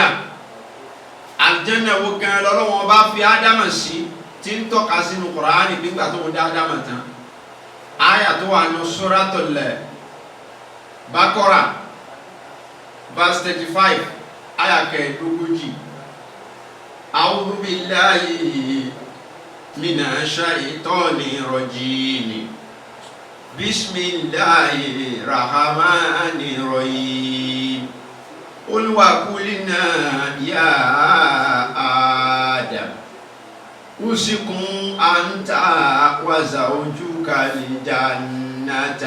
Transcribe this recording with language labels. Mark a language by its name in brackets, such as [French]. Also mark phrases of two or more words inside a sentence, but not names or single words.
[Yoruba] Àlìjẹ́nà wo gan lọ́lọ́wọ́n bá fi Ádámù sí tí ń tọ́ka sínú Kùránì nígbà tó ń dá Ádámù tán? Àyà tó wà ní Suratul Baqarah verse 35 àyà kẹẹ̀ẹ́dógójì. [Arabic] أعوذ بالله من الشيطان الرجيم. بسم الله الرحمن الرحيم. قل وقلنا يا آدم اسكن أنت وزوجك الجنة.